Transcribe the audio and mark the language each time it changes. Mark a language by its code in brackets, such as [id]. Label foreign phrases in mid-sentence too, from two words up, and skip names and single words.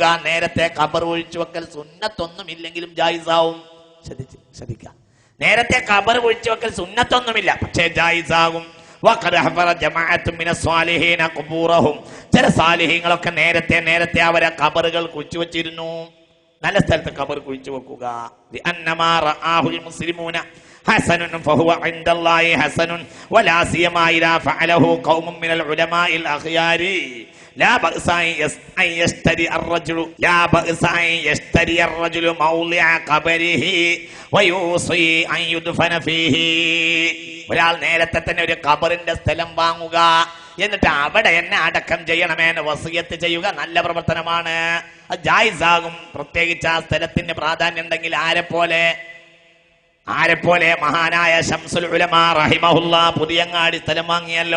[ml] നേരത്തെ ഖബർ കുഴിച്ചു വെക്കൽ സുന്നത്തൊന്നും ഇല്ലെങ്കിലും ജായിസാവും. ശ്രദ്ധിക്കുക, നേരത്തെ ഖബർ കുഴിച്ചു വെക്കൽ സുന്നത്തൊന്നുമില്ല, പക്ഷേ ജായിസാകും. ചില സാലിഹീങ്ങളൊക്കെ നേരത്തെ അവരെ ഖബറുകൾ കുഴിച്ചു വെച്ചിരുന്നു. നല്ല സ്ഥലത്ത് ഖബർ കുഴിച്ചു വെക്കുക. [ar] حسن فهو عند الله حسن ولا سيما إذا فعله قوم من العلماء الأخيار لا بأس أن يشتري الرجل موضع قبره ويوصي أن يدفن فيه. [ml] ഒരാൾ നേരത്തെ തന്നെ ഒരു ഖബറിന്റെ സ്ഥലം വാങ്ങുക, എന്നിട്ട് അവിടെ എന്നെ അടക്കം ചെയ്യണമെന്ന് വസിയത്ത് ചെയ്യുക. നല്ല പ്രവർത്തനമാണ്, അത് ജായിസാകും. പ്രത്യേകിച്ച് ആ സ്ഥലത്തിന് പ്രാധാന്യം ഉണ്ടെങ്കിൽ. ആരെപ്പോലെ മഹാനായ ശംസുൽ ഉലമാ റഹിമഹുല്ലാ പുതിയങ്ങാടി സ്ഥലം വാങ്ങിയല്ലോ.